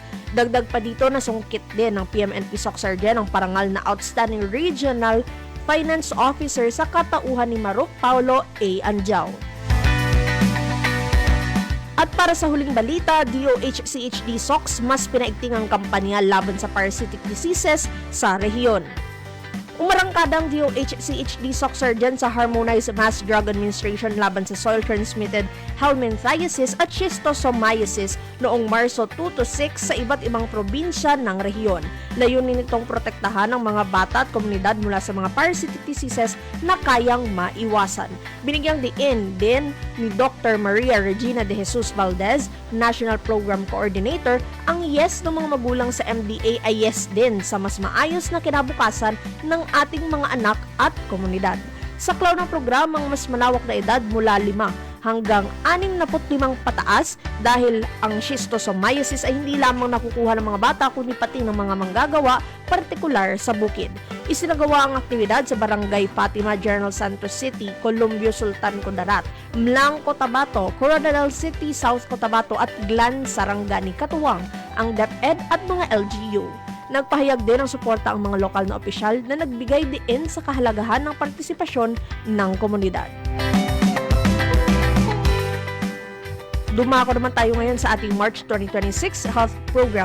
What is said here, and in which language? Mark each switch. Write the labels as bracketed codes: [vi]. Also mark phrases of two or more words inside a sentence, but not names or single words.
[tl] Dagdag pa dito na sungkit din ng PMNP SOC Surgeon ang parangal na Outstanding Regional Finance Officer sa katauhan ni Maruc Paulo A. Anjao. At para sa huling balita, DOH-CHD SOCS mas pinaigting ang kampanya laban sa [en] parasitic diseases [tl] sa rehiyon. Umarangkadang DOH-CHD SOC Surgeon sa Harmonized Mass Drug Administration laban sa [en] soil-transmitted helminthiasis [tl] at schistosomiasis noong Marso 2 to 6 sa iba't ibang probinsya ng rehiyon. Layunin nitong protektahan ang mga bata at komunidad mula sa mga [en] parasitic diseases [tl] na kayang maiwasan. Binigyang diin din ni Dr. Maria Regina de Jesus Valdez, National Program Coordinator, ang yes ng mga magulang sa MDA ay yes din sa mas maayos na kinabukasan ng ating mga anak at komunidad. Saklaw ng programang mas malawak na edad mula 5 hanggang 65 pataas dahil ang schistosomiasis ay hindi lamang nakukuha ng mga bata kundi pati ng mga manggagawa, partikular sa bukid. Isinagawa ang aktibidad sa Barangay Fatima, General Santos City, Columbio, Sultan Kudarat, Mlang, Cotabato, Coronadal City, South Cotabato at Glan, Sarangani, Katuwang, ang DepEd at mga LGU. Nagpahayag din ng suporta ang mga lokal na opisyal na nagbigay diin sa kahalagahan ng partisipasyon ng komunidad. Dumako naman tayo ngayon sa ating March 2026 [en] health program.